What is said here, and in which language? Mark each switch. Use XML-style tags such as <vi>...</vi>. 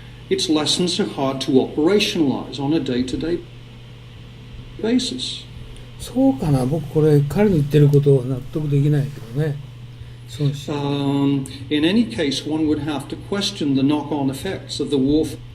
<en>Its lessons are hard to operationalize on a day-to-day basis.</en> <ja>そうかな、僕これ彼の言ってることは納得できないけどね。</ja> <en>In any case, one would have to question the knock-on effects of the war.</en>